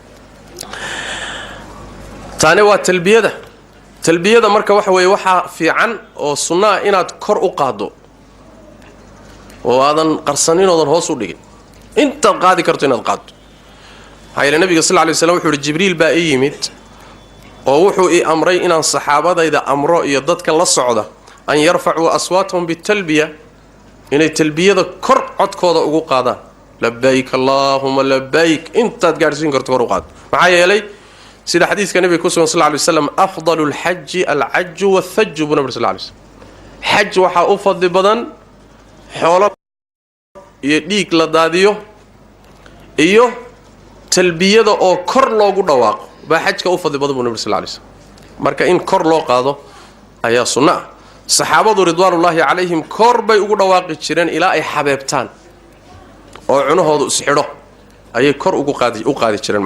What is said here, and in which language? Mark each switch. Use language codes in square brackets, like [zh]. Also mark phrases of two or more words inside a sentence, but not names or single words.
[so] taani waa talbiyada marka waxa weeye waxa fiican oo sunna inaad kor u qaado oo aadan qarsanin oo hoos u dhigin inta qaadi karto inaad qaado hayla nabiga [ar] صلى الله عليه وسلم [so] wuxuu jibriil baa yimid oo wuxuu amray inaan saxaabadayda amro iyo dadka la socda [ar] أن يرفعوا أصواتهم بالتلبية [so] inay talbiyada kor codkooda ugu qaadaan [ar] لبيك اللهم [so] labbayk inta gaarsiin karto kor u qaad maxaa yeelay sida xadiiska nabiga [ar] صلى الله عليه وسلم أفضل الحج العج والثج [so] nabiga [ar] صلى الله عليه وسلم [so] hajj waxa u fadli badan xoolo iyo dhiig la daadiyo iyo talbiyada oo kor loogu dhawaaqo ba xajka u fadli badan nabiga [ar] صلى الله عليه وسلم [so] marka in kor loo qaado ayaa sunna saxaabadu [ar] رضوان الله عليهم [so] kor bay ugu dhawaaqi jireen ilaa ay xabeebtaan oo cunahoodu isxidho ayay kor ugu qaadi jireen